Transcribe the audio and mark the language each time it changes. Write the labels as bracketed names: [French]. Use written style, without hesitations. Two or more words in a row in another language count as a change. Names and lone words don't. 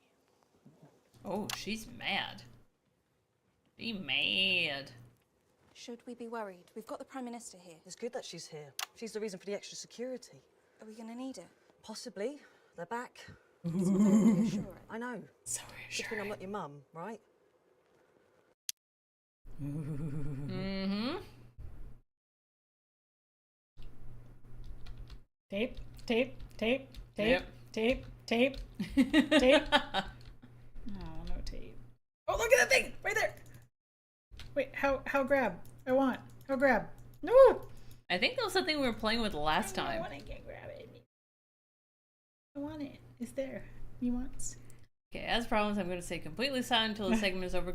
[English] Oh, she's mad. Be mad. Should we be worried? We've got the Prime Minister here. It's good that she's here. She's the reason for the extra security. Are we going to need it? Possibly. They're back. I know. So Good thing I'm not your mum, right? Mm-hmm. Tape, tape, tape, tape, Yep. tape, tape, tape. Oh, no tape. Oh, look at that thing right there. Wait, how grab? How grab? No. I think that was something we were playing with last time. I can't grab it. I want it. It's there. He wants. Okay, as promised, I'm going to stay completely silent until the segment is over.